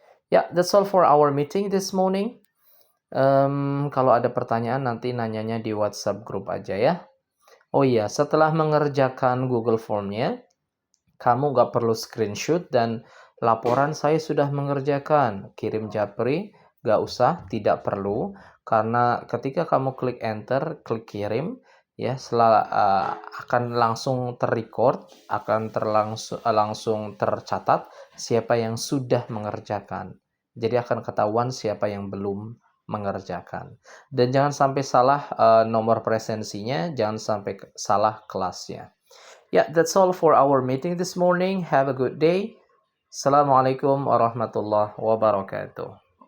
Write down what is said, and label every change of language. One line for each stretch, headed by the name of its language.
English: Ya, that's all for our meeting this morning.
Indonesian: Kalau ada pertanyaan nanti nanyanya di WhatsApp group aja ya. Oh iya, setelah mengerjakan Google Form-nya, kamu nggak perlu screenshot dan laporan saya sudah mengerjakan. Kirim Japri, nggak usah, tidak perlu. Karena ketika kamu klik enter, klik kirim, ya akan langsung terrecord, akan langsung tercatat siapa yang sudah mengerjakan. Jadi akan ketahuan siapa yang belum mengerjakan. Dan jangan sampai salah nomor presensinya, jangan sampai salah kelasnya.
English: Yeah, that's all for our meeting this morning. Have a good day.
Arabic: Assalamualaikum warahmatullahi wabarakatuh.